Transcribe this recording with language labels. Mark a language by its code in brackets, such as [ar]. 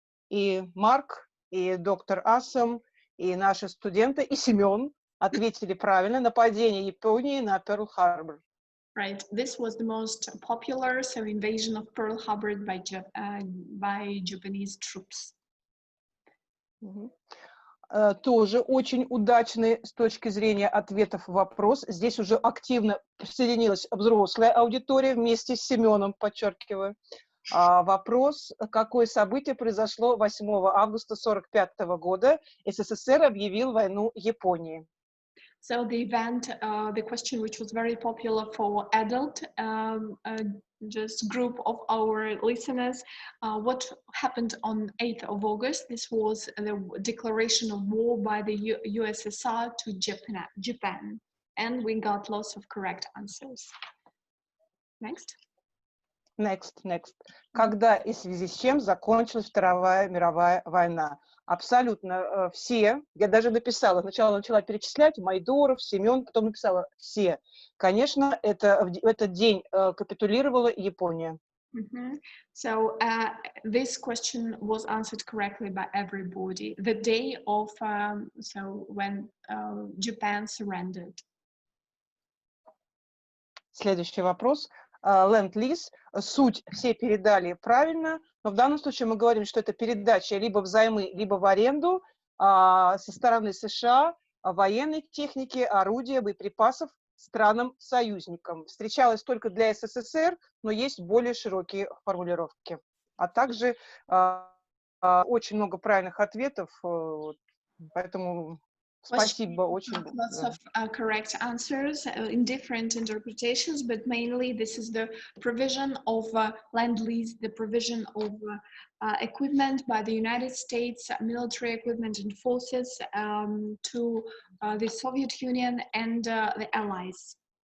[ru] И Марк, и доктор Асам, и наши студенты, и Семен ответили правильно. Нападение Японии на Перл-Харбор. [en] Right, this was the most popular, so invasion of Pearl Harbor by Japanese troops. [ru] Тоже очень удачный с точки зрения ответов вопрос. Здесь уже активно присоединилась взрослая аудитория вместе с Семеном, подчеркиваю. Вопрос: какое событие произошло 8 августа 1945 года? СССР объявил войну Японии. [en] So the event, the question which was very popular for adult just group of our listeners, what happened on 8th of August? This was the declaration of war by the USSR to Japan, and we got lots of correct answers. Next. [ru] Когда и в связи с чем закончилась Вторая мировая война? Абсолютно все. Я даже написала, сначала начала перечислять: Майдоров, Семен, потом написала все. Конечно, в этот день капитулировала Япония. [en] So this question was answered correctly by everybody. The day of when Japan surrendered. [ru] Следующий вопрос. Ленд-лиз. Суть все передали правильно, но в данном случае мы говорим, что это передача либо взаймы, либо в аренду со стороны США военной техники, орудия, боеприпасов странам-союзникам. Встречалось только для СССР, но есть более широкие формулировки. А также очень много правильных ответов, поэтому спасибо очень. [en] Lots of correct answers in different interpretations, but mainly this is the provision of land-lease, the provision of equipment by the United States, military equipment and forces to the Soviet Union and the Allies.